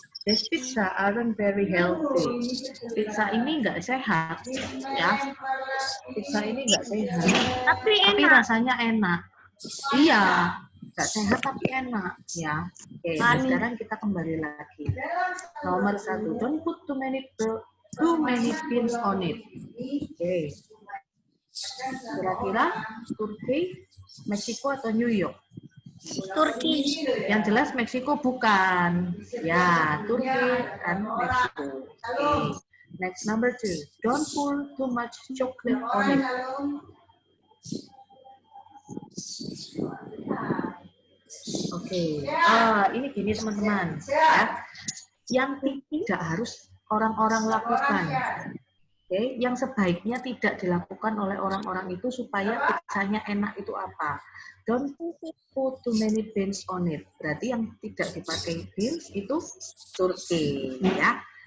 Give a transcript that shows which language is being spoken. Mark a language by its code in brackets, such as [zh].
[en] This pizza aren't very healthy. [id] Pizza ini nggak sehat, ya. Pizza ini nggak sehat. Tapi rasanya enak. Iya, nggak sehat tapi enak, ya. Oke, nah sekarang kita kembali lagi. Nomor 1, [en] don't put too many beans on it. [id] Oke. Kira-kira Turki, Meksiko atau New York? Turki. Yang jelas Meksiko bukan. Ya, Turki dan Meksiko. Okay. [en] Next, number 2. Don't pour too much chocolate on it. [id] Oke. Ini gini teman-teman. Ya. Yang tidak harus orang-orang lakukan. Oke. Yang sebaiknya tidak dilakukan oleh orang-orang itu supaya pizzanya enak itu apa? [en] Don't put too many beans on it. [id] Berarti yang tidak dipakai beans itu Turki, ya.